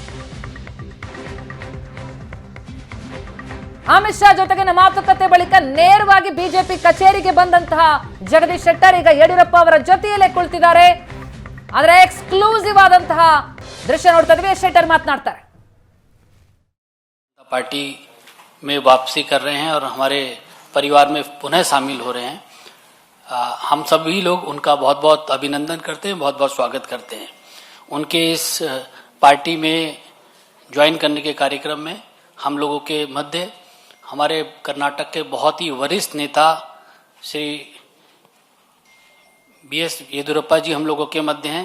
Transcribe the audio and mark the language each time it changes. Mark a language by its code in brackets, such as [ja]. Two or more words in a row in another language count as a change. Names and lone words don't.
[kn] ಅಮಿತ್ ಶಾ ಜೊತೆಗಿನ ಮಾತುಕತೆ ಬಳಿಕ ನೇರವಾಗಿ ಬಿಜೆಪಿ ಕಚೇರಿಗೆ ಬಂದಂತಹ ಜಗದೀಶ್ ಶೆಟ್ಟರ್ ಈಗ ಯಡಿಯೂರಪ್ಪ ಅವರ ಜೊತೆಯಲ್ಲೇ ಕುಳಿತಿದ್ದಾರೆ. ಆದರೆ ಎಕ್ಸ್ಕ್ಲೂಸಿವ್ ಆದಂತಹ ದೃಶ್ಯ ನೋಡ್ತಾ ಇದ್ವಿ. ಶೆಟ್ಟರ್ ಮಾತನಾಡ್ತಾರೆ. [hi] पार्टी में वापसी कर रहे हैं और हमारे परिवार में पुनः शामिल हो रहे हैं। हम सभी लोग उनका बहुत बहुत अभिनंदन करते हैं, बहुत बहुत स्वागत करते हैं। उनके इस पार्टी में ज्वाइन करने के कार्यक्रम में हम लोगों के मध्य हमारे कर्नाटक के बहुत ही वरिष्ठ नेता श्री BS येदियुरप्पा जी हम लोगों के मध्य हैं।